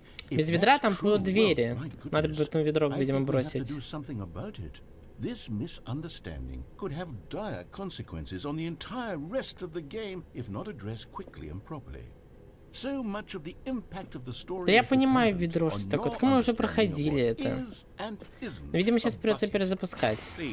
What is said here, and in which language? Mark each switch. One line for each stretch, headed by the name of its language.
Russian: Без ведра там будут двери. Надо будет там ведро, видимо, бросить.
English: This misunderstanding could have dire consequences on the entire rest of the game if not addressed quickly and properly. So much of the impact of the story.
Russian: Да я понимаю ведро, что такое. Так мы уже проходили это. Видимо, сейчас придется перезапускать.